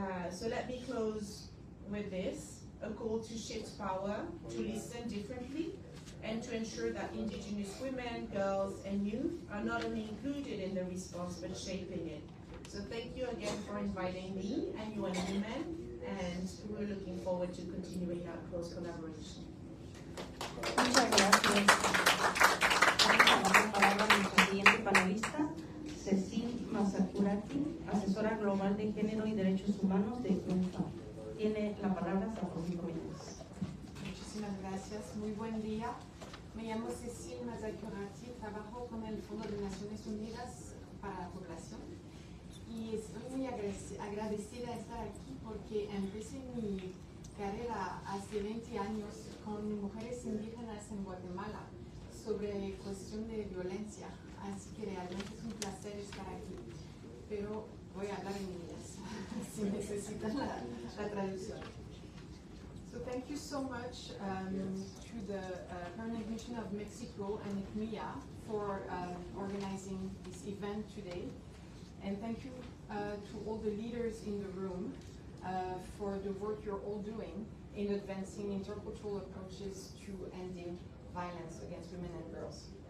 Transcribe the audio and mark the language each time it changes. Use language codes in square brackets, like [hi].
[en] So let me close with this, a call to shift power, to listen differently, and to ensure that Indigenous women, girls, and youth are not only included in the response, but shaping it. So thank you again for inviting me and UN Women, and we're looking forward to continuing our close collaboration. [es] Muchas gracias. Vamos a dar la palabra a nuestra siguiente panelista, Cecile Masakuraki, asesora global de género y derechos humanos de UNFPA. Tiene la palabra hasta por 5 minutos. Muchísimas gracias. Muy buen día. Me llamo Cecile Masakuraki, trabajo con el Fondo de Naciones Unidas para la Población y estoy muy agradecida de estar aquí porque empecé mi carrera hace 20 años con mujeres indígenas en Guatemala sobre cuestión de violencia, así que realmente es un placer estar aquí, pero voy a hablar en inglés si necesitan la traducción. [en] So thank you so much to the Permanent Mission of Mexico and ICMIA for organizing this event today, and thank you to all the leaders in the room for the work you're all doing in advancing intercultural approaches to ending violence against women and girls.